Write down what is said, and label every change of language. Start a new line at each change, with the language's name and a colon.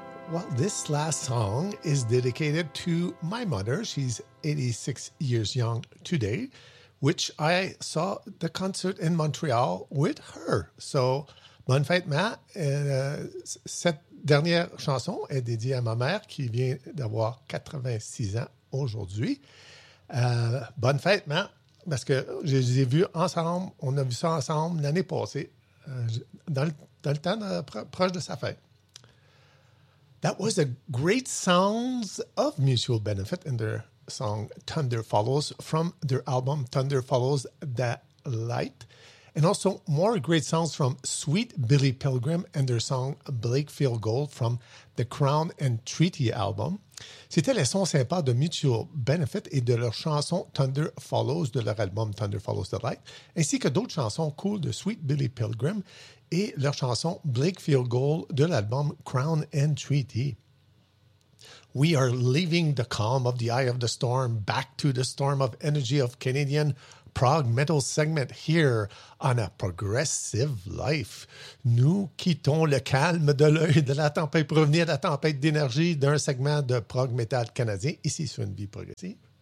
English: Well, this last song is dedicated to my mother. She's 86 years young today, which I saw the concert in Montreal with her.
French: So, bonne fête, ma. Cette dernière chanson est dédiée à ma mère qui vient d'avoir 86 ans aujourd'hui. Bonne fête, ma, parce que je les ai vus ensemble, on a vu ça ensemble l'année passée, dans le temps proche de sa fête.
English: That was a great sounds of mutual benefit in their song Thunder Follows from their album Thunder Follows the Light. And also more great sounds from Sweet Billy Pilgrim and their song Blakefield Gold from the Crown and Treaty album.
French: C'était les sons sympas de Mutual Benefit et de leur chanson Thunder Follows de leur album Thunder Follows the Light, ainsi que d'autres chansons cool de Sweet Billy Pilgrim et leur chanson Blakefield Gold de l'album Crown and Treaty.
English: We are leaving the calm of the eye of the storm back to the storm of energy of Canadian prog metal segment here on a progressive life.
French: Nous quittons le calme de l'œil de la tempête pour revenir à la tempête d'énergie d'un segment de prog metal canadien ici sur une vie progressive.